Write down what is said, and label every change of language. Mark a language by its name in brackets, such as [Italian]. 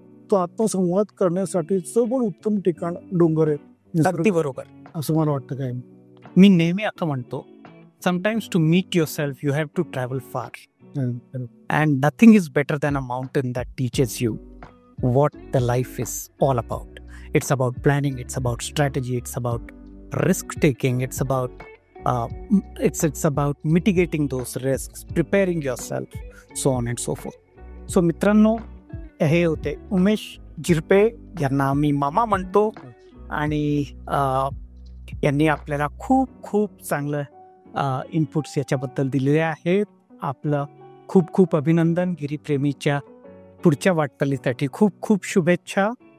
[Marathi] तो आत्मसंवाद करण्यासाठीचं पण उत्तम ठिकाण डोंगर आहे. अगदी बरोबर. असं मला वाटतं. काय मी नेहमी असं म्हणतो, [English] Sometimes to meet yourself you have to travel far, and nothing is better than a mountain that teaches you what the life is all about. It's about planning, it's about strategy, it's about risk taking, it's about mitigating those risks, preparing yourself, so on and so forth. [Marathi] So मित्रांनो, हे होते उमेश झिरपे, यांना मी मामा म्हणतो. आणि यांनी आपल्याला खूप खूप चांगलं इनपुट्स याच्याबद्दल दिलेले आहेत. आपलं खूप खूप अभिनंदन. गिरीप्रेमीच्या पुढच्या वाटचालीसाठी खूप खूप शुभेच्छा.